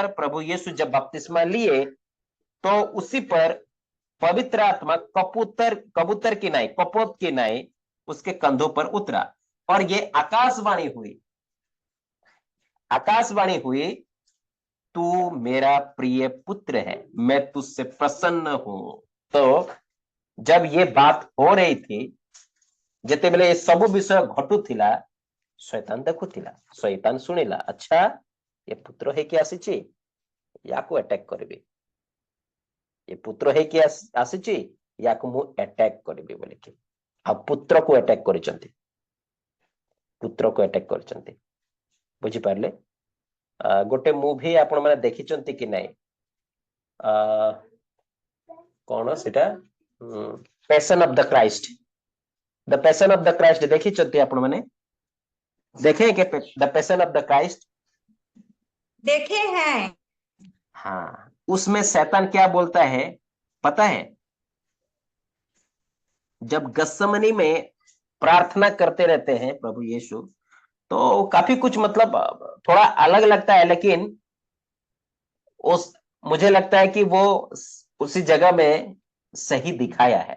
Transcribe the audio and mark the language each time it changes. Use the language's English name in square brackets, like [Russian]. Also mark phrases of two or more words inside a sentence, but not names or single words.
[Hindi] प्रभु यीशु जब बपतिस्मा लिए तो उसी पर पवित्र आत्मा कबूतर, कबूतर की नाई, कपोत की नाई उसके कंधों पर उतरा। और ये आकाशवाणी हुई, आकाशवाणी हुई, तू मेरा प्रिय पुत्र है, मैं तुझसे प्रसन्न हूं। तो जब ये बात हो रही थी, [Odia] ଯେତେବେଳେ ଏ ସବୁ ବିଷୟ ଘଟୁଥିଲା, ଶୈତାନ ଦେଖୁଥିଲା, ଶୈତାନ ଶୁଣିଲା, ଆଚ୍ଛା ଏ ପୁତ୍ର ହେଇକି ଆସିଛି, ୟାକୁ ଆଟାକ କରିବି, ଏ ପୁତ୍ର ହେଇକି ଆସିଛି, ୟାକୁ ମୁଁ ଆଟାକ କରିବି ବୋଲିକି। ଆଉ ପୁତ୍ରକୁ ଆଟାକ କରିଛନ୍ତି, ପୁତ୍ରକୁ ଆଟାକ କରିଛନ୍ତି। ବୁଝିପାରିଲେ? ଗୋଟେ ମୁଭି ଆପଣ ମାନେ ଦେଖିଛନ୍ତି କି ନାଇଁ? କଣ ସେଟା? पैशन ऑफ द क्राइस्ट। द पैशन ऑफ द क्राइस्ट देखिଛନ୍ତି ଆପଣ ମାନେ? [Hindi] देखे क्या द पैशन ऑफ द क्राइस्ट? देखे हैं। हाँ, उसमें शैतान क्या बोलता है पता है? जब गत्समनी में प्रार्थना करते रहते हैं प्रभु यीशु, तो काफी कुछ मतलब थोड़ा अलग लगता है, लेकिन उस मुझे लगता है कि वो उसी जगह में सही दिखाया है।